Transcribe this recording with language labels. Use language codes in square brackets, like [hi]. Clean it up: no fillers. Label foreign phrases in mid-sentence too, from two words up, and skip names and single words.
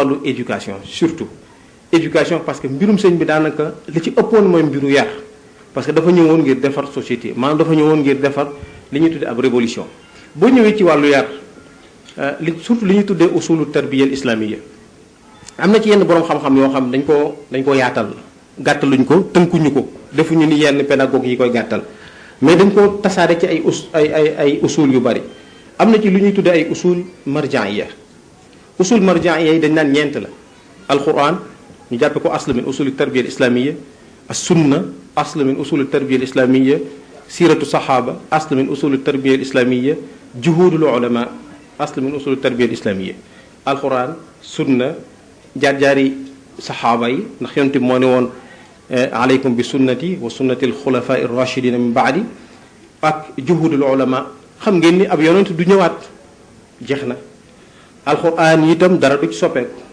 [wo] wàllu [fr] éducation surtout éducation parce que [wo] mbirum sëñ bi daanaka li ci ëppoon mooy mbiru yar [fr] parce que [wo] dafa ñëwoon ngir defar société maanaam dafa ñëwoon ngir defar li ñuy tuddee ab révolution boo ñëwee ci wàllu yar surtout li ñuy tuddee [ar] أصول التربية الإسلامية [wo] am na ci yenn borom xam-xam yoo xam dañ koo yaatal gàttaluñ ko tënkuñu ko defuñu ni yenn pédagogue yi koy gàttal mais dañ ko tasaare ci ay usul yu bari am na ci lu ñuy tuddee ay [ar] أصول مرجعية أصول مرجعية [wo] yi dañ naan ñeent la alquran ñu jàppe ko [ar] أصل من أصول التربية الإسلامية السنة أصل من أصول التربية الإسلامية سيرة الصحابة أصل من أصول التربية الإسلامية جهود العلماء أصل من أصول التربية الإسلامية القرآن سنة [wo] jaar-jaari saxaaba yi ndax yonent bi moo ne woon [ar] عليكم بسنتي وسنة الخلفاء الراشدين من بعدي [wo] ak [ar] جهود العلماء [wo] xam ngeen ni ab yonent du ñëwaat jeex na alquran itam dara du ci soppeeku